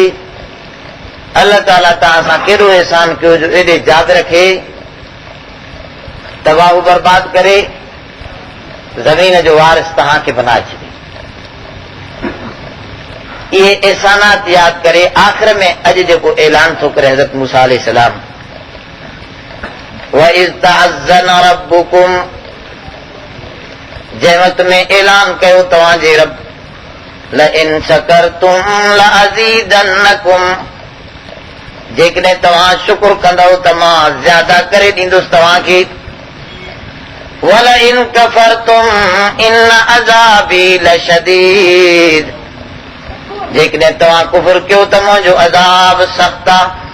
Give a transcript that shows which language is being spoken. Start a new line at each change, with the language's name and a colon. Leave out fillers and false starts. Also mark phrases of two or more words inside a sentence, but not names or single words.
Arabic: الله تعالى
Sindhi: तव्हां सां केॾो एहसान कयो जो एॾे यादि रखे तबाह बर्बाद करे ज़मीन जो वारिस तव्हांखे बनाए छॾे। इहे एहसानात यादि करे आख़िर में अॼु जेको ऐलान थो करे हज़रत मूसा अलैहिस्सलाम,
Arabic: وإذ تأذن ربكم,
Sindhi: जंहिं वक़्त में ऐलान कयो तव्हांजे रब,
Arabic: لئن شكرتم لأزيدنكم,
Sindhi: जेकॾहिं तव्हां शुक्र कंदव त मां ज़्यादा करे ॾींदुसि तव्हांखे।
Arabic: ولئن كفرتم إن عذابي لشديد,
Sindhi: जेकॾहिं तव्हां कुफर कयो त मुंहिंजो अज़ाब सख़्त आहे।